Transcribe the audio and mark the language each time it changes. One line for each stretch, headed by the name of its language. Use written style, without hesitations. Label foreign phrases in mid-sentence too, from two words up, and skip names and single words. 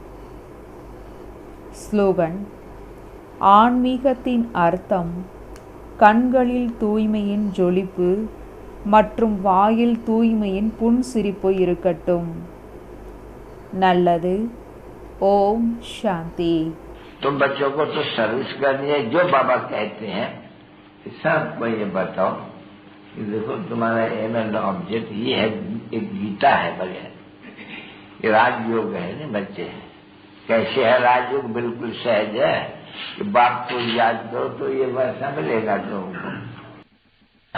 Tamil: ஸ்லோகன்: ஆன்மீகத்தின் அர்த்தம் கண்களில் தூய்மையின் ஜொலிப்பு மற்றும் வாயில் தூய்மையின் புன்சிரிப்பு இருக்கட்டும். நல்லது.
Sanskrit: ओम् शान्ति.
Hindi: तुम बच्चों को तो सर्विस करनी है, जो बाबा कहते हैं सबको ये बताओ कि देखो तुम्हारा
English: aim and object
Hindi: ये है, एक गीता है बढ़िया, ये राजयोग है ना बच्चे। कैसे है राजयोग? बिल्कुल सहज है कि बाप को याद करो तो ये वैसा मिलेगा तुमको।